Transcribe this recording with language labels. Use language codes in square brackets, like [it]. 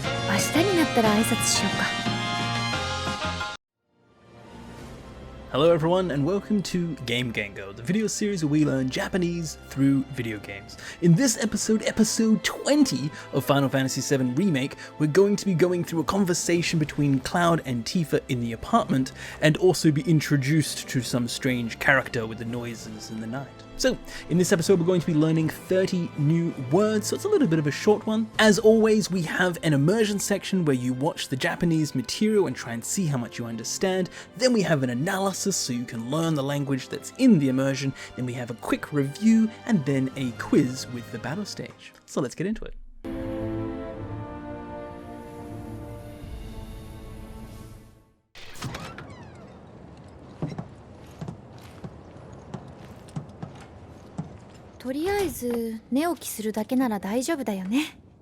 [ja] 明日になったら挨拶しようか。 [en] Hello everyone and welcome to Game Gengo, the video series where we learn Japanese through video games. In this episode, episode 20 of Final Fantasy VII Remake, we're going to be going through a conversation between Cloud and Tifa in the apartment, and also be introduced to some strange character with the noises in the night. So, in this episode we're going to be learning 30 new words, so it's a little bit of a short one. As always, we have an immersion section where you watch the Japanese material and try and see how much you understand. Then we have an analysis so you can learn the language that's in the immersion. Then we have a quick review and then a quiz with the battle stage. So let's get into it. [ja] 「とりあえず寝起きするだけなら大丈夫だよね。